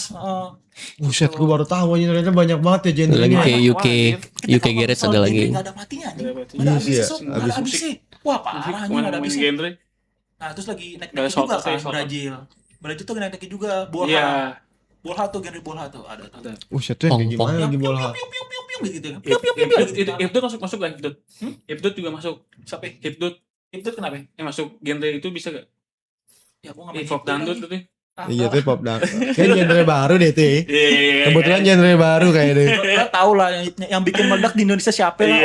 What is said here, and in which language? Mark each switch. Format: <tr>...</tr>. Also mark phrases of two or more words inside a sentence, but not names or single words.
<id>Buset, gue baru tahu aja ternyata banyak banget ya genre Lagi ini. kayak Wah, UK anjir. UK Garage ada lagi. Gak ada matinya nih. Nggak ada matinya. Gak ada Iya habisnya sih, sob, ya. gak ada Habis habisnya. Wah parah nih, gak ada Main habisnya. genre. Nah terus lagi naik Nggak ada juga shortcut kan ya, shortcut. Brazil tuh naik juga bolha. Iya. Bolha tuh genre bolha tuh ada tuh. Ada. Buset tuh kayak Pong-pong. gimana lagi Piu, bola. piu, piu, piu, piu, gitu ya. Piu, piu, piu, piu, gitu. Hipdut masuk kan hipdut. Hipdut juga masuk. Siapa ya? Hipdut Itu kenapa? masuk genre itu bisa gak? Ya aku gak main Hip hop hip-hop dangdut lagi. tuh. Iya tuh pop dance. Kayak genre baru deh tuh. Iya. Kebetulan genre baru kayak deh. Lo tau lah yang bikin meledak di Indonesia siapa lah</id>